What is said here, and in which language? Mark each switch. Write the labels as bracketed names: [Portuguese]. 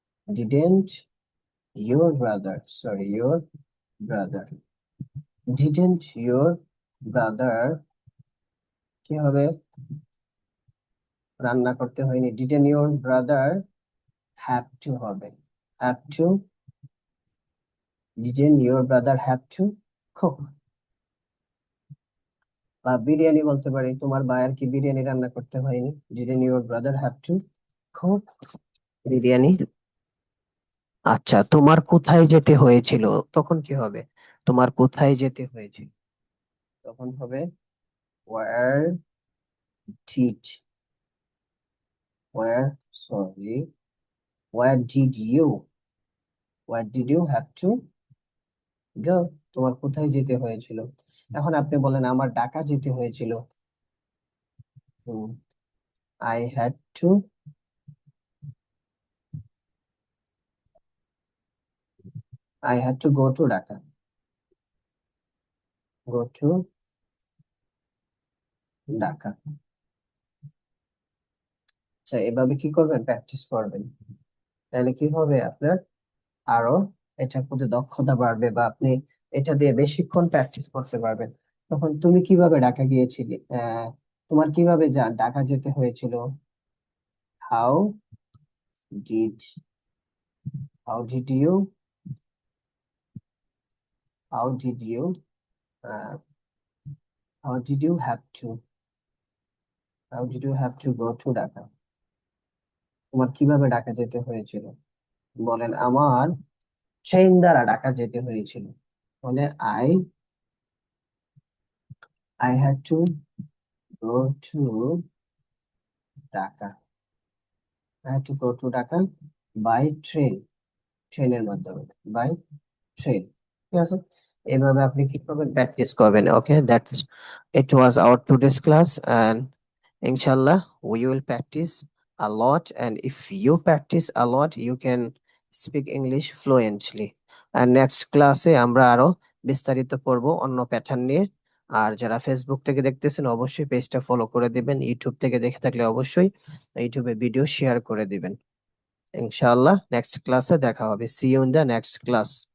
[English] Didn't your brother, sorry, your brother, didn't your brother [Bangla] কি হবে? রান্না করতে হয়নি। [English] Didn't your brother have to হবে? Have to, didn't your brother have to cook? [Bangla] বা বিরিয়ানি বলতে পারি, তোমার ভাইয়ের কি বিরিয়ানি রান্না করতে হয়নি? [English] Didn't your brother have to cook biryani? [Bangla] আচ্ছা, তোমার কোথায় যেতে হয়েছিল? তখন কি হবে? তোমার কোথায় যেতে হয়েছিল? তখন হবে [English] where did, where, sorry, where did you, where did you have to go? [Bangla] তোমার কোথায় যেতে হয়েছিল? এখন আপনি বলেন আমার ঢাকা যেতে হয়েছিল। [English] I had to, I had to go to Dhaka, go to Dhaka। [Bangla] আচ্ছা, এভাবে কি করবেন? প্র্যাকটিস করবেন। তাহলে কি হবে আপনার আরো এটার প্রতি দক্ষতা বাড়বে, বা আপনি এটা দিয়ে বেশিক্ষণ প্র্যাকটিস করতে পারবেন। তখন তুমি কিভাবে ঢাকা গিয়েছিলে? তোমার কিভাবে ঢাকা যেতে হয়েছিল? [English] How did, how did you, how did you, how did you have to, how did you have to go to Dhaka? [Bangla] তোমার কিভাবে ঢাকা যেতে হয়েছিল? বলেন আমার ট্রেন দ্বারা ঢাকা যেতে হয়েছিল। [English] বলে I had to go to Dhaka, I had to go to Dhaka by train, [Bangla] ট্রেনের মাধ্যমে, [English] By train. [Bangla] ঠিক আছে, এভাবে আপনি কি করবেন? প্র্যাকটিস করবেন। [English] Okay, that's it was our today's class, and ইনশাল্লাহ we will practice a lot, and if you practice a lot you can speak English fluently. [Bangla] আর next ক্লাসে আমরা আরো বিস্তারিত পড়বো অন্য প্যাটার্ন নিয়ে। আর যারা ফেসবুক থেকে দেখতেছেন অবশ্যই পেজটা ফলো করে দিবেন, ইউটিউব থেকে দেখে থাকলে অবশ্যই ইউটিউবে ভিডিও শেয়ার করে দিবেন। ইনশাআল্লাহ নেক্সট ক্লাসে দেখা হবে। [English] See you in the next class.